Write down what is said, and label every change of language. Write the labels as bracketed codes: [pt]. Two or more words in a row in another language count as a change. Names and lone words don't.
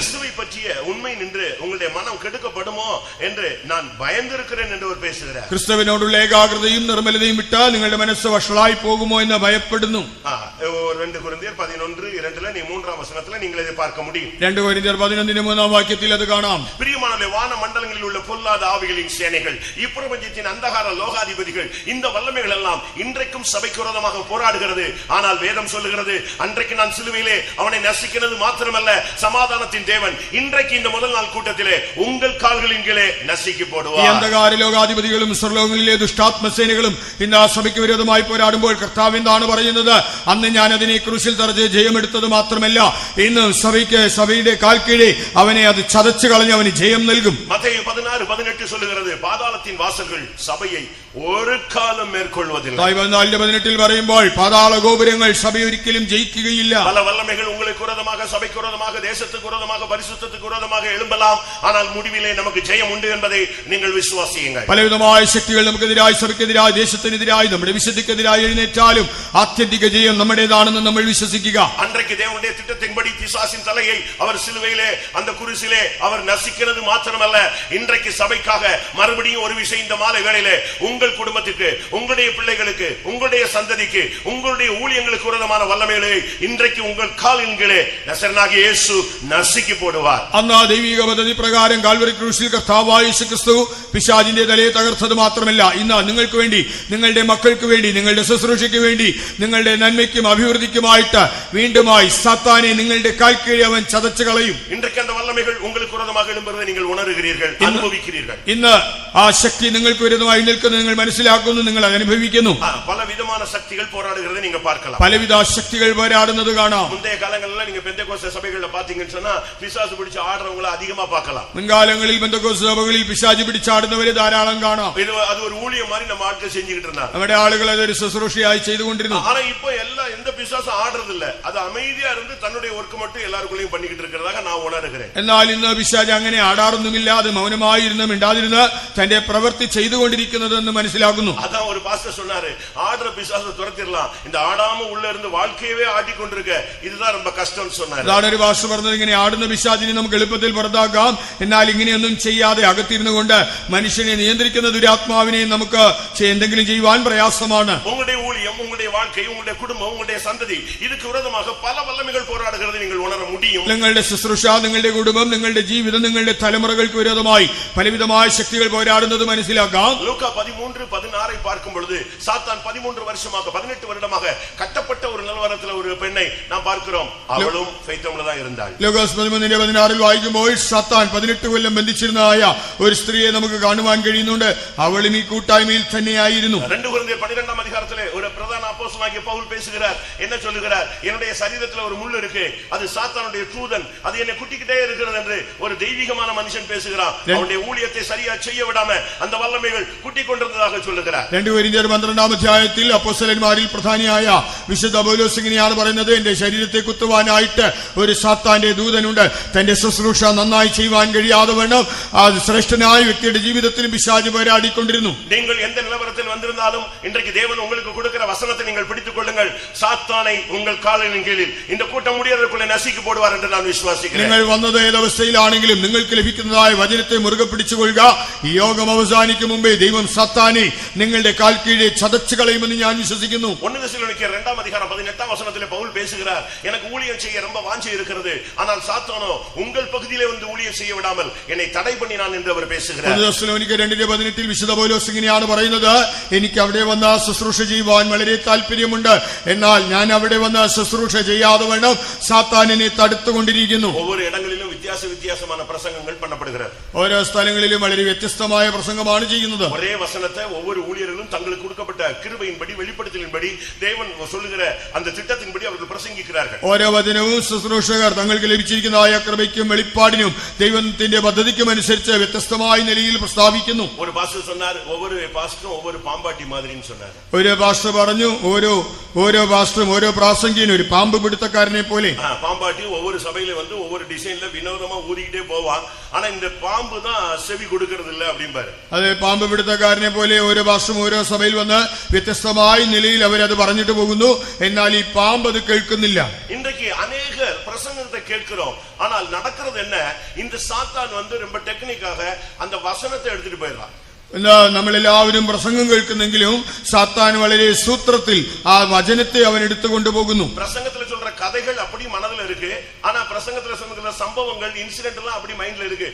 [ta] கிறிஸ்துவை பற்றிய உண்மை நின்று உங்களுடைய மனம் கெடுக்கப்படுமோ என்று நான் பயந்திருக்கிறேன் என்று அவர் பேசுகிறார். [ml] ക്രിസ്തുവിനോടുള്ള ഏകാഗ്രതയും നിർമ്മലതയും വിട്ടാൽ നിങ്ങളുടെ മനസ്സ് വഷളായി പോകുമോ എന്ന് ഭയപ്പെടുന്നു. [ta] 2 കൊരിന്ത്യർ 11:2 நீ 3ஆம் வசனத்துல நீங்கள் இதை பார்க்க முடியும். [ml] 2 കൊരിന്ത്യർ 11:3 വാക്യത്തിൽ അത് കാണാം. [ta] பிரியமானவர்களே, வான மண்டலங்களில் உள்ள பொல்லாத ஆவிகளின் சேனைகள், இப்பிரபஞ்சத்தின் அந்தகார லோகாதிபதிகள், இந்த வல்லமைகள் எல்லாம் இன்றைக்கும் சபைக்கு விரோதமாக போராடுகிறது. ஆனால் வேதம் சொல்லுகிறது, அன்றைக்கு நான் சிலுவையிலே அவனை நசுக்கினது மாத்திரமல்ல, சமாதானத்தின் தேவன் இன்றைக்கு இந்த முதல் நாள் கூட்டத்திலே உங்கள் கால்களின் கீழே நசுக்கி போடுவார். [ml] ഈ അന്ധകാര ലോകാധിപതികളും സ്വർലോകങ്ങളിലെ ദുഷ്ടാത്മസേനകളും ഇന്ന് ആ സഭയ്ക്ക് വിരോധമായി പോരാടുമ്പോൾ കർത്താവ് എന്താണ് പറയുന്നത്? അന്ന് ഞാൻ അതിനെ ക്രൂശിൽ തറച്ച് ജയമെടുത്തത് മാത്രമല്ല, ഇന്നും സഭയുടെ കാൽക്കീഴെ അവനെ അത് ചതച്ചു കളഞ്ഞ് അവന് ജയം നൽകും. [ta] മത്തയി 16:18 சொல்லுகிறது பாதாளத்தின் வாசல்கள் சபையை ஒரு காலம் மேற்கொள்வதில்லை. [ml] 14:18 പറയുമ്പോൾ പാതാള ഗോപുരങ്ങൾ സഭയെ ഒരിക്കലും ജയിക്കുകയില്ല. [ta] பல வல்லமைகள் உங்களுக்கு விரோதமாக, சபைக்கு விரோதமாக, தேசத்துக்கு விரோதமாக, பரிசுத்தத்துக்கு விரோதமாக எழும்பலாம். ஆனால் முடிவிலே நமக்கு ஜெயம் உண்டு என்பதை நீங்கள் விசுவாசியுங்கள். [ml] പലവിധമായ ശക്തികൾ നമുക്കെതിരായി, സഭയ്ക്കെതിരായി, ദേശത്തിനെതിരായി, നമ്മുടെ വിശുദ്ധിക്കെതിരായി എഴുന്നേറ്റാലും ആത്യന്തിക ജയം നമ്മുടേതാണെന്ന് നമ്മൾ വിശ്വസിക്കുക. [ta] அன்றைக்கு தேவனுடைய திட்டத்தின்படி பிசாசின் தலையை அவர் சிலுவையிலே அந்த குருசிலே அவர் நசிக்கிறது மாத்திரமல்ல, இன்றைக்கு சபைக்காக மறுபடியும் ஒரு விஷயம் இந்த மாலை வேளையிலே உங்கள் குடும்பத்துக்கு, உங்களுடைய பிள்ளைகளுக்கு, உங்களுடைய சந்ததிக்கு, உங்களுடைய ஊழியங்களுக்கு விரோதமான வல்லமைகளை இன்றைக்கு உங்கள் காலின் கீழே நசரேயனாகிய இயேசு நசுக்கி போடுவார். [ml] അന്ന് ദൈവിക പദ്ധതി പ്രകാരം കാൽവരി ക്രൂശിൽ കർത്താവായ യേശുക്രിസ്തു പിശാചിന്റെ തലയെ തകർത്തത് മാത്രമല്ല, ഇന്ന് നിങ്ങൾക്ക് വേണ്ടി, നിങ്ങളുടെ മക്കൾക്ക് വേണ്ടി, നിങ്ങളുടെ ശുശ്രൂഷയ്ക്ക് വേണ്ടി, നിങ്ങളുടെ നന്മയ്ക്കും അഭിവൃദ്ധിക്കുമായിട്ട് വീണ്ടുമായി സാത്താനെ നിങ്ങളുടെ കാൽക്കീഴെ അവൻ ചതച്ചു കളയും. [ta] இன்றைக்கு அந்த வல்லமைகள் உங்களுக்கு விரோதமாக எழும்புவதை நீங்கள் உணர்கிறீர்கள், அனுபவிக்கிறீர்கள். [ml] ഇന്ന് ആ ശക്തി നിങ്ങൾക്ക് വിരുദ്ധമായി നിൽക്കുന്നത് നിങ്ങൾ മനസ്സിലാക്കുന്നു, നിങ്ങൾ അത് അനുഭവിക്കുന്നു. [ta] பல விதமான சக்திகள் போராடுகிறதை நீங்க பார்க்கலாம். [ml] പലവിധ ശക്തികൾ പോരാടുന്നത് കാണാം. [ta] முந்தைய காலங்களில் நீங்க பெந்தேகோஸ்தே சபைகளில் பாத்தீங்கன்னு சொன்னா பிசாசு பிடிச்சு ஆடுறவங்களை அதிகமா பார்க்கலாம். [ml] മുൻകാലങ്ങളിൽ പെന്തക്കോസ്ത് സഭകളിൽ പിശാച് പിടിച്ചാടുന്നവരെ ധാരാളം കാണാം. [ta] அது ஒரு ஊழியம் மாதிரி நம்ம ஆட்கள் செஞ்சுக்கிட்டு இருந்தாங்க. [ml] നമ്മുടെ ആളുകൾ അതൊരു ശുശ്രൂഷയായി ചെയ്തുകൊണ്ടിരുന്നു. [ta] ஆனா இப்போ எல்லாம் எந்த பிசாசும் ஆடுறது இல்ல, அது அமைதியா இருந்து தன்னுடைய ஒர்க் மட்டும் எல்லாருக்குள்ளேயும் பண்ணிக்கிட்டு இருக்கிறதாக நான் உணர்கிறேன். [ml] എന്നാൽ ഇന്ന് പിശാച് അങ്ങനെ ആടാറൊന്നുമില്ല, അത് മൗനമായിരുന്ന് മിണ്ടാതിരുന്ന് തന്റെ പ്രവൃത്തി ചെയ്തുകൊണ്ടിരിക്കുന്നതെന്ന് മനസ്സിലാക്കുന്നു. [ta] அதான் ஒரு பாஸ்டர் சொன்னாரு, ஆடுற பிசாசை துரத்திடலாம், இந்த ஆடாம உள்ள இருந்து வாழ்க்கையவே ஆட்டிக்கொண்டிருக்க இதுதான் ரொம்ப கஷ்டம்னு சொன்னாரு. [ml] അതാണ് ഒരു പാസ്റ്റർ പറഞ്ഞത്, ഇങ്ങനെ ആടുന്ന പിശാചിനെ നമുക്ക് എളുപ്പത്തിൽ പുറത്താക്കാം, എന്നാൽ ഇങ്ങനെയൊന്നും ചെയ്യാതെ അകത്തിരുന്നു കൊണ്ട് മനുഷ്യനെ നിയന്ത്രിക്കുന്ന ദുരാത്മാവിനെ നമുക്ക് എന്തെങ്കിലും ചെയ്യുവാൻ പ്രയാസമാണ്. [ta] உங்களுடைய ஊழியம், உங்களுடைய வாழ்க்கை, உங்களுடைய குடும்பம், உங்களுடைய சந்ததி, இதுக்கு விரோதமாக பல வல்லமைகள் போராடுகிறது நீங்கள் உணர முடியும். [ml] നിങ്ങളുടെ ശുശ്രൂഷ, നിങ്ങളുടെ കുടുംബം, നിങ്ങളുടെ ജീവിതം, നിങ്ങളുടെ തലമുറകൾക്ക് വിരോധമായി പലവിധമായ ശക്തികൾ പോരാടുന്നത് മനസ്സിലാക്കാം. [ta] ലൂക്കാ 13:16 பார்க்கும் பொழுது சாத்தான் 13 வருஷமாக 18 வருடமாக கட்டப்பட்ட ஒரு நிலவரத்தில் ஒரு பெண்ணை நாம் பார்க்கிறோம். அவளும் ஃபெய்த்தோம்ல தான் இருந்தாள். [ml] ലൂക്കാസ് 13:16 വായിക്കുമ്പോൾ സാത്താൻ 18 കൊല്ലം ബന്ധിച്ചിരുന്നതായ ഒരു സ്ത്രീയെ നമുക്ക് കാണുവാൻ കഴിയുന്നുണ്ട്. അവളും ഈ കൂട്ടായ്മയിൽ തന്നെയായിരുന്നു. [ta] 2 കൊരിന്ത്യർ 12 அதிகாரத்திலே ஒரு பிரதான அப்போஸ்தலனாகிய பவுல் பேசுகிறார். என்ன சொல்லுகிறார்? என்னுடைய சரீரத்தில் ஒரு முள் இருக்கு, அது சாத்தானுடைய தூதன், அது என்னை குட்டிக்கிட்டே இருக்கிறது என்று ஒரு தெய்வீகமான மனுஷன் பேசுகிறான். அவனுடைய ஊழியத்தை சரியா செய்ய விடாம அந்த வல்லமைகள் குட்டிக் கொண்டிருந்ததாக சொல்லுகிறார். [ml] 2 കൊരിന്ത്യർ 12 അധ്യായത്തിൽ അപ്പോസ്തലന്മാരിൽ പ്രധാനിയായ വിശുദ്ധ പൗലോസ് ഇങ്ങനെയാണ് പറയുന്നത്, എന്റെ ശരീരത്തെ കുത്തുവാനായിട്ട് ഒരു സാത്താന്റെ ദൂതനുണ്ട്. തന്റെ ശുശ്രൂഷ നന്നായി ചെയ്യുവാൻ കഴിയാതെ വേണം അത് ശ്രേഷ്ഠനായ വ്യക്തിയുടെ ജീവിതത്തിലും പിശാച് പോരാടിക്കൊണ്ടിരുന്നു. [ta] நீங்கள் எந்த நிலவரத்தில் வந்திருந்தாலும் இன்றைக்கு தேவன் உங்களுக்கு கொடுக்கிற வசனத்தை நீங்கள் பிடித்துக் கொள்ளுங்கள். சாத்தானை உங்கள் காலின் கீழில் இந்த கூட்டம் முடியாதற்குள்ளே நசுக்கி போடுவார் என்று நான் விசுவாசிக்கிறேன். [ml] നിങ്ങൾ വന്നത് ഏതവസ്ഥയിലാണെങ്കിലും നിങ്ങൾക്ക് ലഭിക്കുന്നതായ വചനത്തെ മുറുകെ പിടിച്ചുകൊള്ളുക. ഈ യോഗം അവസാനിക്കും മുമ്പേ ദൈവം സാത്താനെ നിങ്ങളുടെ കാൽ കീഴെ ചതച്ചു കളയുമെന്ന് ഞാൻ വിശ്വസിക്കുന്നു. [ta] 1 தெசலோனிக்கேயர் 2 அதிகாரம் 18 வசனத்திலே பவுல் பேசுகிறார், எனக்கு ஊழியம் செய்ய ரொம்ப வாஞ்சை இருக்கிறது, ஆனால் சாத்தானோ உங்கள் பகுதியிலே வந்து ஊழியம் செய்ய விடாமல் என்னை தடை பண்ணினான் என்று அவர் பேசுகிறார். [ml] 1 തെസ്സലോനിക്കർ 2:18 വിശുദ്ധ പൗലോസ് ഇങ്ങനെയാണ് പറയുന്നത്, എനിക്ക് അവിടെ വന്ന് ശുശ്രൂഷ ചെയ്യുവാൻ വളരെ താല്പര്യമുണ്ട്, എന്നാൽ ഞാൻ അവിടെ വന്ന് ശുശ്രൂഷ ചെയ്യാതെ വേണം സാത്താൻ എന്നെ തടുത്തുകൊണ്ടിരിക്കുന്നു. [ta] ஒவ்வொரு இடங்களிலும் வித்தியாசமான பிரசங்கங்கள் பண்ணப்படுகிறது. [ml] ഓരോ സ്ഥലങ്ങളിലും വളരെ വ്യത്യസ്തമായ പ്രസംഗമാണ് ചെയ്യുന്നത്. [ta] ஒரே வசனத்தை ஒவ்வொரு ஊழியர்களும் தங்களுக்கு கொடுக்கப்பட்ட கிருபையின்படி, வெளிப்படுத்தலின்படி, தேவன் சொல்லுகிற அந்த திட்டத்தின்படி அவர்கள் பிரசங்கிக்கிறார்கள். [ml] ഓരോ വചനവും ശുശ്രൂഷകർ തങ്ങൾക്ക് ലഭിച്ചിരിക്കുന്നതായ കൃപയ്ക്കും വെളിപ്പാടിനും ദൈവത്തിന്റെ പദ്ധതിക്കും അനുസരിച്ച് വ്യത്യസ്തമായ നിലയിൽ പ്രസ്താവിക്കുന്നു. [ta] ஒரு பாஸ்டர் சொன்னார், ஒவ்வொரு பாஸ்டரும் ஒவ்வொரு பாம்பாட்டி மாதிரின்னு சொன்னார். [ml] ഒരു പാസ്റ്റർ പറഞ്ഞു, ഓരോ പാസ്റ്ററും ഓരോ പ്രാസംഗികനും ഒരു പാമ്പ് പിടുത്തക്കാരനെ പോലെ. [ta] பாம்பாட்டி ஒவ்வொரு சபையில வந்து ஒவ்வொரு டிசைன்ல வினோதமா ஊதிக்கிட்டே போவான், ஆனா இந்த பாம்பு தான் செவி கொடுக்கிறது இல்ல அப்படிம்பாரு. [ml] അതെ, പാമ്പ് പിടുത്തക്കാരനെ പോലെ ഓരോ പാസ്റ്ററും ഓരോ സഭയിൽ വന്ന് വ്യത്യസ്തമായ നിലയിൽ അവരത് പറഞ്ഞിട്ട് പോകുന്നു, എന്നാൽ ഈ പാമ്പ് അത് കേൾക്കുന്നില്ല. [ta] இன்றைக்கு அநேகர் பிரசங்கத்தை கேட்கிறோம், ஆனால் நடக்கிறது என்ன? இந்த சாத்தான் வந்து ரொம்ப டெக்னிக்காக அந்த வசனத்தை எடுத்துட்டு போயிடுறான். [ml] നമ്മളെല്ലാവരും പ്രസംഗം കേൾക്കുന്നെങ്കിലും സാത്താൻ വളരെ സൂത്രത്തിൽ ആ വചനത്തെ അവൻ എടുത്തുകൊണ്ടു പോകുന്നു. [ta] பிரசங்கத்துல சொல்ற கதைகள் அப்படி மனதுல இருக்கு, ஆனா பிரசங்கத்துல சொல்ற சம்பவங்கள், இன்சிடென்ட் எல்லாம் அப்படி மைண்ட்ல இருக்கு.